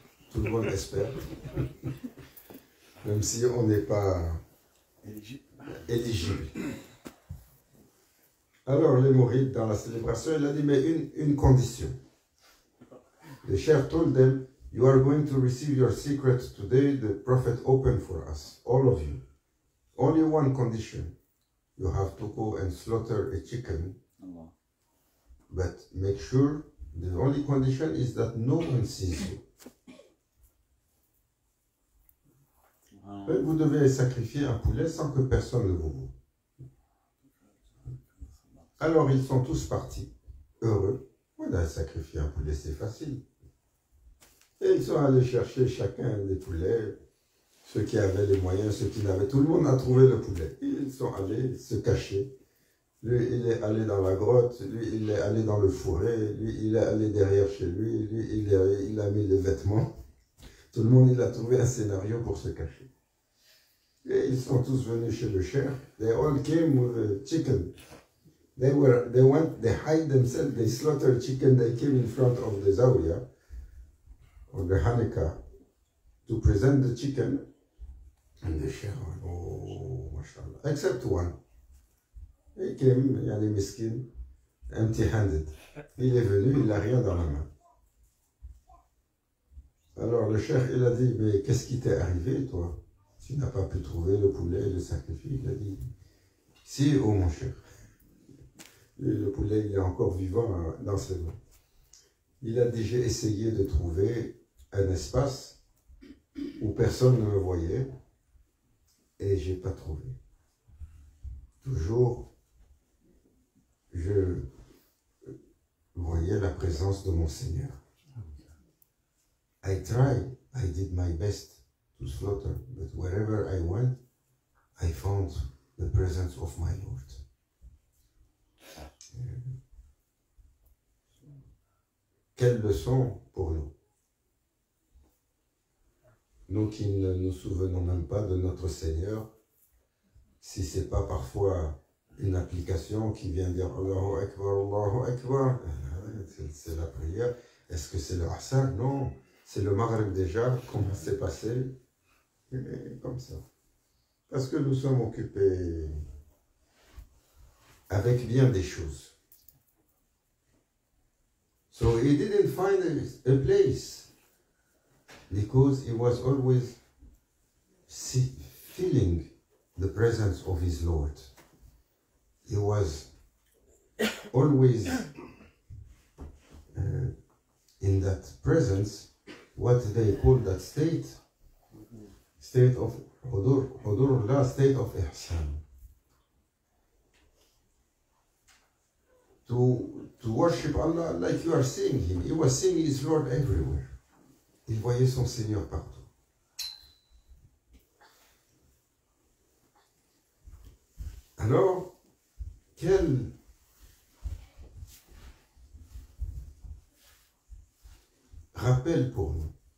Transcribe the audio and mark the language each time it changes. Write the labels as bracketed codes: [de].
[fr] Tout le monde espère, même si on n'est pas éligible. Alors les mourides dans la célébration, il a dit, mais une condition. [en] The Sheikh told them, you are going to receive your secret today. The Prophet opened for us, all of you. Only one condition. You have to go and slaughter a chicken. But make sure, the only condition is that no one sees you. [fr] Vous devez sacrifier un poulet sans que personne ne vous voit. Alors ils sont tous partis, heureux. On a sacrifié un poulet, c'est facile. Et ils sont allés chercher chacun des poulets, ceux qui avaient les moyens, ceux qui n'avaient. Tout le monde a trouvé le poulet. Ils sont allés se cacher. Lui, il est allé dans la grotte, lui, il est allé dans le fourré, lui, il est allé derrière chez lui, lui, il a mis les vêtements. Tout le monde, il a trouvé un scénario pour se cacher. Et ils sont tous venus chez le cheikh. [en] They all came with a chicken. They hide themselves, they slaughtered chicken, they came in front of the zawiya, or the Hanukkah, to present the chicken. And the sheikh went, oh, mashallah, except one. He came, [ar] yani miskin, [en] empty-handed. [fr] Il est venu, il n'a rien dans la main. Alors le cheikh, il a dit, mais qu'est-ce qui t'est arrivé, toi? Tu n'as pas pu trouver le poulet, le sacrifice. Il a dit, si, oh mon cheikh. Le poulet, il est encore vivant dans ses mains. Il a déjà essayé de trouver un espace où personne ne me voyait et je n'ai pas trouvé. Toujours, je voyais la présence de mon Seigneur. [en] I tried, I did my best to slaughter, but wherever I went, I found the presence of my Lord. [fr] Quelle leçon pour nous? Nous qui ne nous souvenons même pas de notre Seigneur, si ce n'est pas parfois une application qui vient dire Allahu Akbar, c'est la prière. Est-ce que c'est le Asr? Non, c'est le Maghrib déjà, comment c'est passé? Comme ça. Parce que nous sommes occupés avec bien des choses. [en] So he didn't find a place because he was always feeling the presence of his Lord. He was always in that presence, what they call that state of Hudurullah, state of Ihsan. To worship Allah like you are seeing Him. He was seeing His Lord everywhere. [fr] Il voyait son Seigneur partout. Alors, quel rappel pour nous.